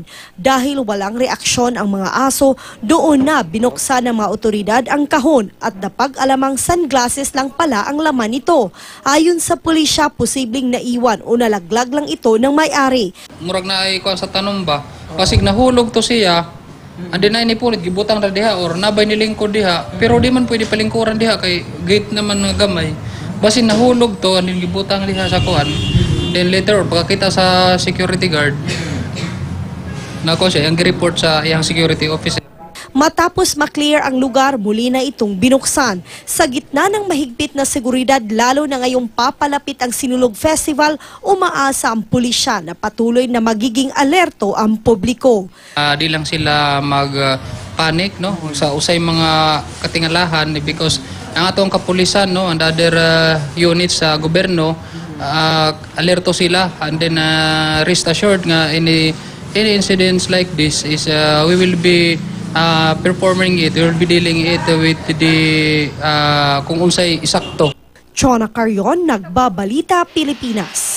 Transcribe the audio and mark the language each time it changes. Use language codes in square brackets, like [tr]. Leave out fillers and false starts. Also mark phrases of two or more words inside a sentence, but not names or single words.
[tl] Dahil walang reaksyon ang mga aso, doon na binuksan ng mga otoridad ang kahon at napag-alamang sunglasses lang pala ang laman nito. Ayon sa pulisya, posibleng naiwan o nalaglag lang ito ng may-ari. [ceb] Murag na ay kuha sa tanong ba, pasig nahulog to siya, andi na inipulit, gibutang na diha or nabay nilingkod diha, pero di man pwede palingkuran diha kay gate naman nga gamay. Basin nahulog to, andi gibutang diha sa kuhan. [en] Then later, [ceb] pagkakita sa security guard, nako siya, yung report sa iyang security officer. [tl] Matapos maklear ang lugar, muli na itong binuksan. Sa gitna ng mahigpit na seguridad, lalo na ngayong papalapit ang Sinulog Festival, umaasa ang pulisya na patuloy na magiging alerto ang publiko. [ceb] Di lang sila mag-panic no sa usay mga katingalahan because ang atong kapulisan no [en] and other units [ceb] sa gobyerno alerto sila, [en] and then rest assured nga any incidents like this is we will be performing it, we will be dealing it with the [ceb] kung unsay isakto. [tl] Chona Carion, Nagbabalita, Pilipinas.